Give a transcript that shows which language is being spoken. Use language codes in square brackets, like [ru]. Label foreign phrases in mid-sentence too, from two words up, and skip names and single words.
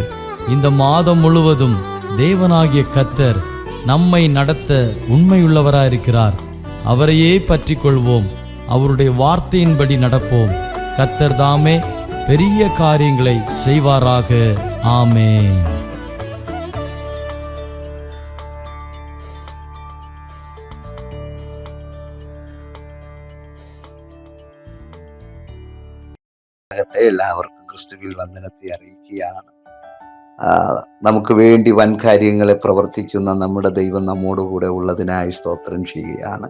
[ta] இந்த மாதம் முழுவதும் தேவனாகிய கர்த்தர் நம்மை நடத்த உண்மையுள்ளவராயிருக்கிறார். அவரையே பற்றி கொள்வோம், அவருடைய வார்த்தையின்படி நடப்போம். கர்த்தர் தாமே பெரிய காரியங்களை செய்வாராக. ஆமென். [ml] എല്ലാവർക്കും ക്രിസ്തുവിൽ വന്ദനത്തെ അറിയിക്കുകയാണ്. നമുക്ക് വേണ്ടി വൻ കാര്യങ്ങളെ പ്രവർത്തിക്കുന്ന നമ്മുടെ ദൈവം നമ്മോടുകൂടെ ഉള്ളതിനായി സ്തോത്രം ചെയ്യുകയാണ്.